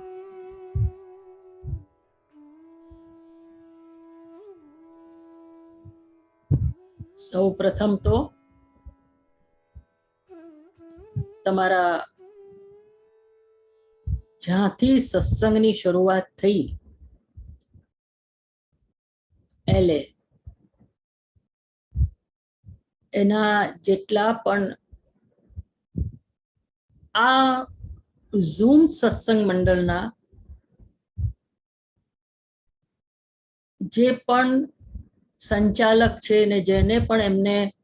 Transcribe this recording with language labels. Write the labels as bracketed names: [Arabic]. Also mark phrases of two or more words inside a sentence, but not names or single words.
[Gujarati] સૌ પ્રથમ તો તમારા જ્યાંથી સત્સંગની શરૂઆત થઈ એલે એના જેટલા પણ आ ઝૂમ સત્સંગ મંડળના જે પણ સંચાલક છે ને જેને પણ એમને